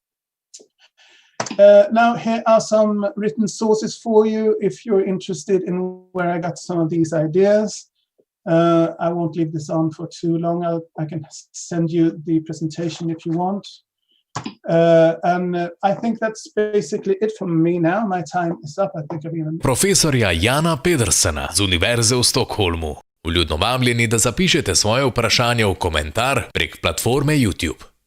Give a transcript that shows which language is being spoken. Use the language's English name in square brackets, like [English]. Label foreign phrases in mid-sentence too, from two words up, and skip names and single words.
[English] Now here are some written sources for you if you're interested in where I got some of these ideas. I won't leave this on for too long. I can send you the presentation if you want. And I think that's basically it from me now. My time is up. I think I've even... [Slovenian] Profesorja Jana Pedersena z Univerze v Stockholmu. Vljudno vabljeni, da zapišete svoje vprašanje v komentar prek platforme YouTube.